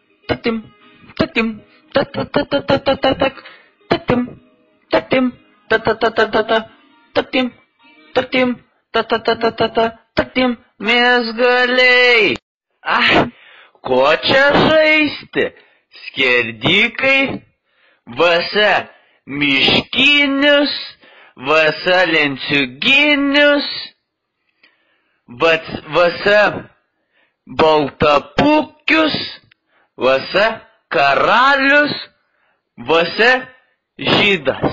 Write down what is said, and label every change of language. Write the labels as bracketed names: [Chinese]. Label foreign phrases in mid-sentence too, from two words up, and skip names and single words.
[Lithuanian] tatim, tatim, tatatatatatatatak, tatim, tatim, tatatatata, tatim, tatim, tatatatata, tatim, mezgaliai. Ko čia žaisti? Skerdikai, vasa miškinius, vasa lenciuginius, vasa baltapukius, vasa karalius, vasa žydas.